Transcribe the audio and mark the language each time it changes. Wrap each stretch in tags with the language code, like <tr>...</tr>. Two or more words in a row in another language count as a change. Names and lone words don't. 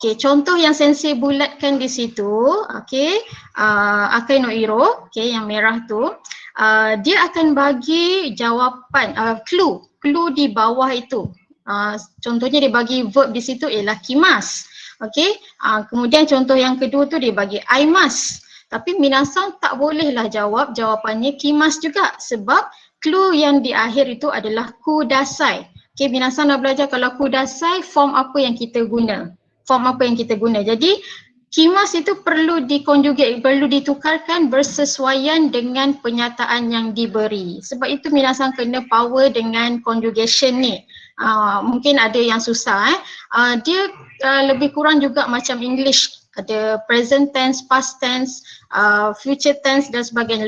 <ms>Okay, contoh yang sensei bulatkan di situ, okay,</ms> <ja>赤いの色,</ja> <ms>okay, yang merah tu, dia akan bagi jawapan, clue di bawah itu. Contohnya dia bagi verb di situ ialah kimas, okay. Kemudian contoh yang kedua tu dia bagi aimas. Tapi minasang tak bolehlah jawab jawapannya kimas juga sebab clue yang di akhir itu adalah kudasai. Okay, minasang dah belajar kalau kudasai form apa yang kita guna. Jadi kimas itu perlu dikonjugate, perlu ditukarkan bersesuaian dengan penyataan yang diberi. Sebab itu minasang kena power dengan conjugation ni. Mungkin ada yang susah dia lebih kurang juga macam English, ada</ms> <en>present tense, past tense, future tense</en> <ms>dan sebagainya.</ms>